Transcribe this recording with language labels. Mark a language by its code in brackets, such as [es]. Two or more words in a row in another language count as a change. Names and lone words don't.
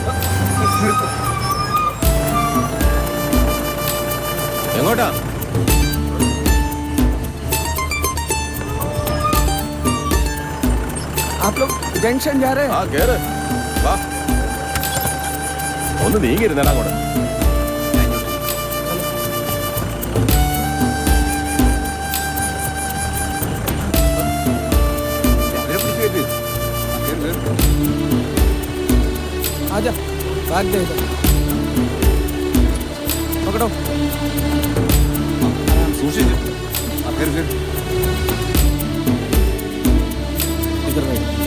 [ml] എങ്ങോട്ടാ? [hi] आप लोग जंक्शन जा रहे हैं? [ml] ആ കേറ് വാ ഒന്ന് നീങ്ങിരുന്നടാ അങ്ങോട്ട് [hi] आजा, बैग दे इधर. पकड़ो. [ml] സൂക്ഷിച്ച് ആ കേറ് കേറ് [hi] इधर बैठ.